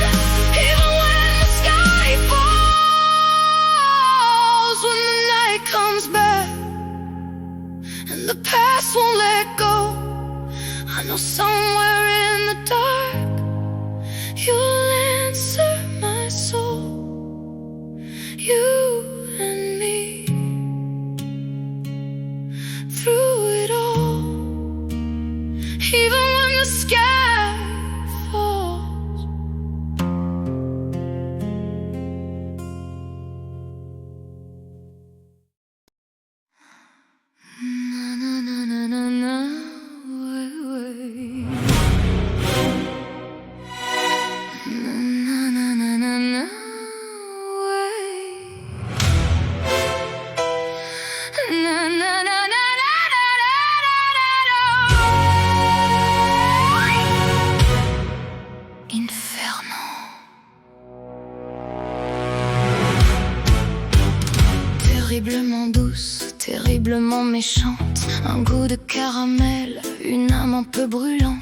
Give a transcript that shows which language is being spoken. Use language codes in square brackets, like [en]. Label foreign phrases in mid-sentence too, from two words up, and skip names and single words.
[en] Even when the sky falls, when the night comes back and the past won't let go, I know somewhere in the dark you'll answer my soul. You and me, through it all, even when the sky falls. Na na na na na na, way, way. Na na na na na, way. Na na na na na na na. Inferno. [fr] Terriblement douce, terriblement méchante, un goût de caramel, une âme un peu brûlante.